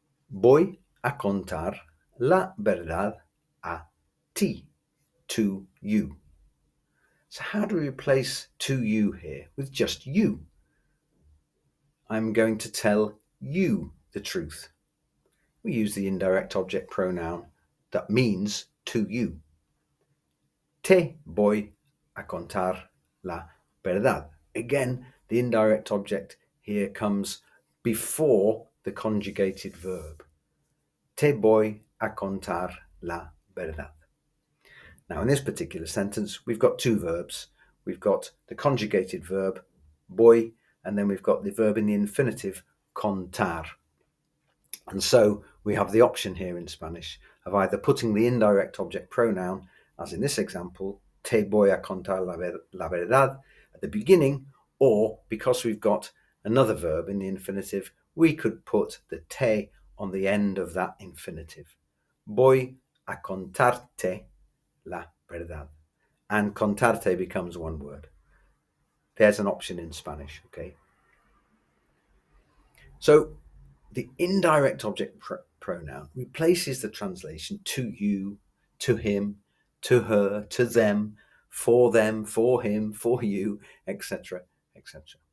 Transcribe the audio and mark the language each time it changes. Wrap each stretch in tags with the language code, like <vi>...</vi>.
<es>Voy a contar la verdad a ti,</es> <en>to you. So how do we replace to you here with just you? I'm going to tell you the truth. We use the indirect object pronoun that means to you.</en> <es>Te voy a contar la verdad.</es> <en>Again, the indirect object here comes before the conjugated verb.</en> <es>Te voy a contar la verdad.</es> <en>Now, in this particular sentence, we've got two verbs. We've got the conjugated verb, voy, and then we've got the verb in the infinitive, contar. And so we have the option here in Spanish of either putting the indirect object pronoun, as in this example,</en> <es>te voy a contar la verdad,</es> <en>at the beginning, or because we've got another verb in the infinitive, we could put the te on the end of that infinitive.</en> <es>Voy a contarte la verdad.</es> <en>And contarte becomes one word. There's an option in Spanish, okay? So the indirect object pronoun replaces the translation to you, to him, to her, to them, for him, for you, etc., etc.</en>